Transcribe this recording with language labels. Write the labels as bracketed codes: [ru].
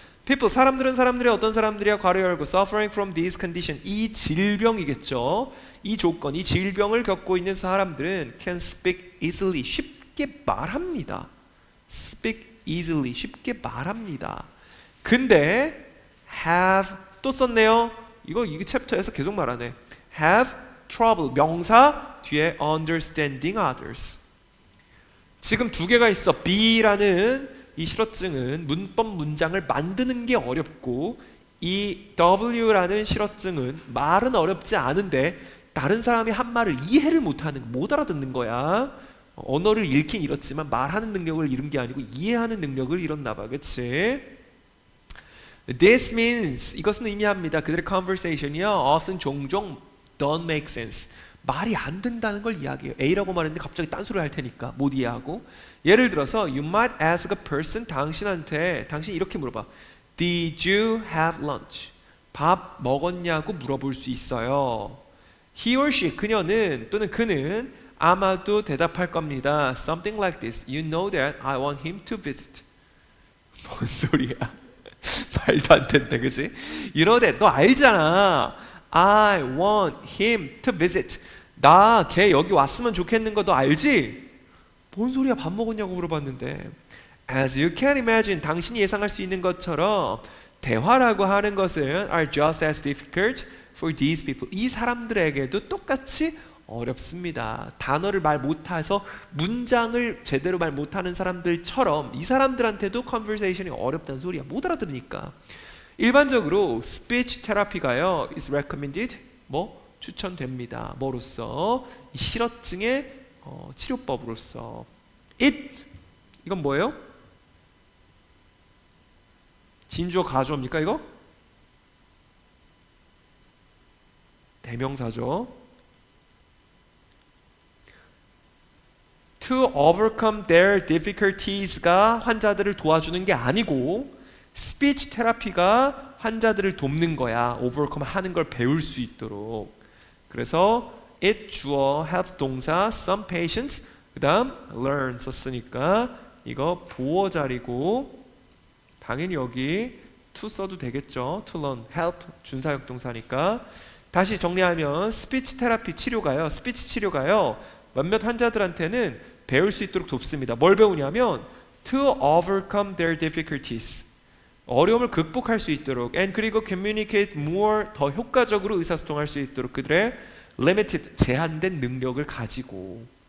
[ko] people, 사람들의 어떤 사람들이야, 괄호 열고 [en] suffering from this condition, [ko] 이 질병이겠죠. 이 조건, 이 질병을 겪고 있는 사람들은 [en] can speak easily, [ko] 쉽게 말합니다. [en] speak easily, [ko] 쉽게 말합니다. 근데 have 또 썼네요. 이거 챕터에서 계속 말하네. [en] have trouble, [ko] 명사 뒤에 [en] understanding others. [ko] 지금 두 개가 있어. B라는 이 실어증은 문법 문장을 만드는 게 어렵고, 이 W라는 실어증은 말은 어렵지 않은데 다른 사람이 한 말을 이해를 못하는, 못 알아듣는 거야. 언어를 잃긴 잃었지만 말하는 능력을 잃은 게 아니고 이해하는 능력을 잃었나 봐. 그치? [en] This means, [ko] 이것은 의미합니다. 그들의 conversation이요, often 종종 [en] don't make sense, [ko] 말이 안 된다는 걸 이야기해요. A라고 말했는데 갑자기 딴소리를 할 테니까 못 이해하고. 예를 들어서 [en] you might ask a person, [ko] 당신 이렇게 물어봐. [en] Did you have lunch? [ko] 밥 먹었냐고 물어볼 수 있어요. [en] He or she, [ko] 그녀는 또는 그는 아마도 대답할 겁니다. [en] Something like this. You know that I want him to visit. [ko] 뭔 소리야? 말도 안 된다, 그치? [en] You know that, [ko] 너 알잖아. [en] I want him to visit. [ko] 나 걔 여기 왔으면 좋겠는 거 너 알지? 뭔 소리야, 밥 먹었냐고 물어봤는데. [en] As you can imagine, [ko] 당신이 예상할 수 있는 것처럼 대화라고 하는 것은 [en] are just as difficult for these people. [ko] 이 사람들에게도 똑같이 어렵습니다. 단어를 말 못해서 문장을 제대로 말 못하는 사람들처럼 이 사람들한테도 conversation이 어렵다는 소리야. 못 알아들으니까. 일반적으로 speech therapy가요 [en] is recommended, [ko] 뭐 추천됩니다. 뭐로써? 이 실어증의 치료법으로서. it, 이건 뭐예요? 진주어 가주어입니까 이거? 대명사죠. [en] To overcome their difficulties [ko] 가 환자들을 도와주는 게 아니고 스피치 테라피가 환자들을 돕는 거야. overcome 하는 걸 배울 수 있도록. 그래서 it 주어, helps 동사, [en] some patients, [ko] 그 다음 learn 썼으니까 이거 보어 자리고 당연히 여기 to 써도 되겠죠. [en] to learn, [ko] help 준사역 동사니까. 다시 정리하면 스피치 테라피 치료가요, 스피치 치료가요 몇몇 환자들한테는 배울 수 있도록 돕습니다. 뭘 배우냐면 [en] to overcome their difficulties, [ko] 어려움을 극복할 수 있도록, and 그리고 [en] communicate more, [ko] 더 효과적으로 의사소통할 수 있도록 그들의 limited, 제한된 능력을 가지고.